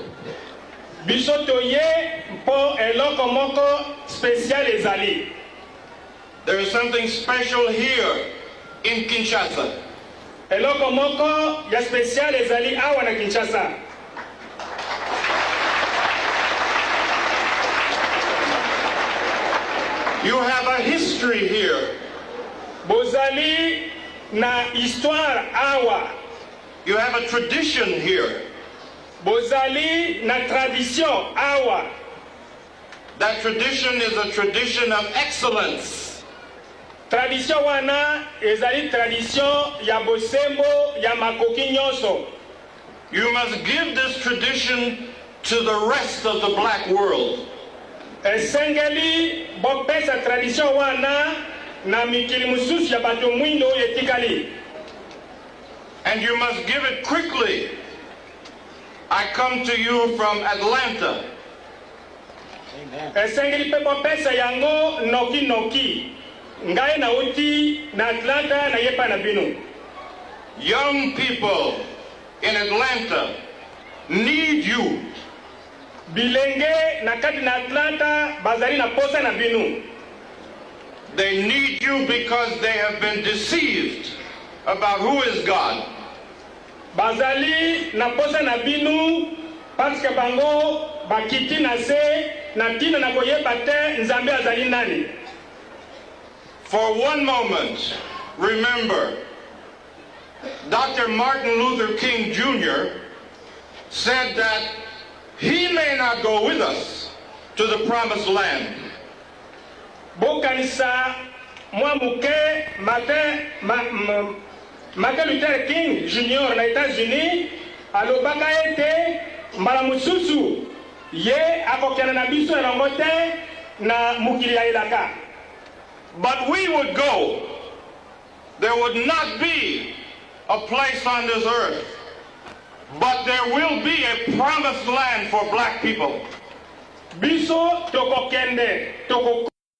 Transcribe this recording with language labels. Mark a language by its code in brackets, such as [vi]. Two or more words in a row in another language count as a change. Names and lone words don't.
[en] There is something special here in Kinshasa. You have a history here. [ln] Bozali na histoire awa. [en] You have a tradition here. [ln] Bozali na tradition awa. [en] That tradition is a tradition of excellence. [ln] Tradition wana ezali tradition ya bosembo ya makoki nyonso. [en] You must give this tradition to the rest of the black world. [ln] Esengeli bopesa tradition wana na mikili mususu ya bato mwindo yetikali. [en] And you must give it quickly. I come to you from Atlanta. [ln] Esengeli pe bopesa yango noki. Ngai na uti na Atlanta na yepa na bino. [en] Young people in Atlanta need you. [ln] Bilenge na kati na Atlanta bazali na posa na binu. [en] They need you because they have been deceived about who is God. [ln] Bazali na posa na binu [fr] parce que [ln] bango bakiti na se na tina na koyeba te nzambe azali nani. [en] For one moment, remember, Dr. Martin Luther King Jr. said that he may not go with us to the promised land. [ln] Bokanisa mwa muke matin Martin Luther King Jr. na États-Unis alobaka ete mbala mususu ye akokena na biso elongo te na mukili ya elaka. [en] But we would go. There would not be a place on this earth, but there will be a promised land for black people. [ln] Biso tokokende tokokoma